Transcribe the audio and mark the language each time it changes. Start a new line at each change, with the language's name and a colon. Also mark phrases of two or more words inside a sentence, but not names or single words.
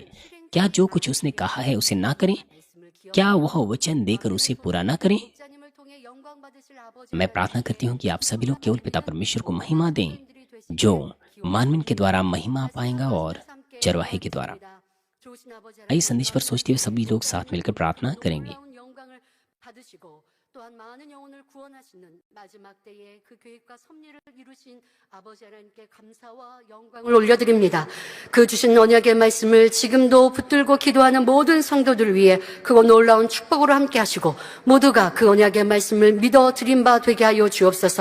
Hindi: क्या जो कुछ उसने कहा है उसे ना करें? क्या वह वचन देकर उसे पूरा ना करें? मैं प्रार्थना करती हूँ कि आप सभी लोग केवल पिता परमेश्वर को महिमा दें, जो मानवीन के द्वारा महिमा पाएगा और चरवाहे के द्वारा। आइए संदेश पर सोचते हुए सभी लोग साथ मिलकर प्रार्थना करेंगे।
Korean: 받으시고 또한 많은 영혼을 구원하시는 마지막 때에 그 계획과 섭리를 이루신 아버지 하나님께 감사와 영광을 올려드립니다. 그 주신 언약의 말씀을 지금도 붙들고 기도하는 모든 성도들을 위해 그거 놀라운 축복으로 함께 하시고 모두가 그 언약의 말씀을 믿어 드린 바 되게 하여 주옵소서.